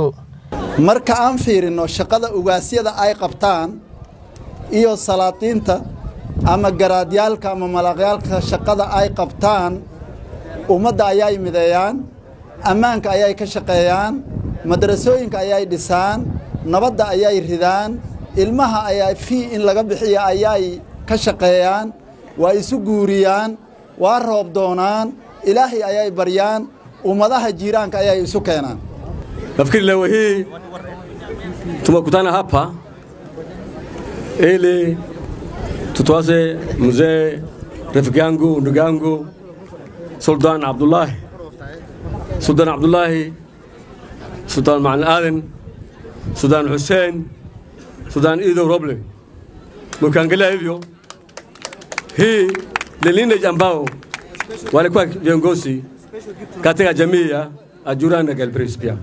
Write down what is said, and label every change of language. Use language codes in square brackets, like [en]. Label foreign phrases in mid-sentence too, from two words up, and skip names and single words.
[so] marka aan fiirino shaqada ugaasyada ay qabtaan iyo salaatiinta ama garaadyaalka ama malaqyaalka shaqada ay qabtaan ummadda ayay mideeyaan ammaanka ayay ka shaqeeyaan madrasooyinka ayay dhisaan nabadda ayay ridaan ilmaha ayay fii in laga bixiyo ayay ka shaqeeyaan waa isu guuriyaan waa roob doonaan ilaahay ayay baryaan ummadaha jiiraanka ayay isu keenaan. [sw] nafikiri leo hii tumekutana hapa ili tutoase mzee rafiki yangu ndugu yangu Sultan Abdullahi Sultan Macalim Aadan Sultan Hussein Sultan Iidow Roble mukaangalaa hivyo hii lineage ambao walikuwa viongozi katika jamii ya Ajuran na Galbraith pia.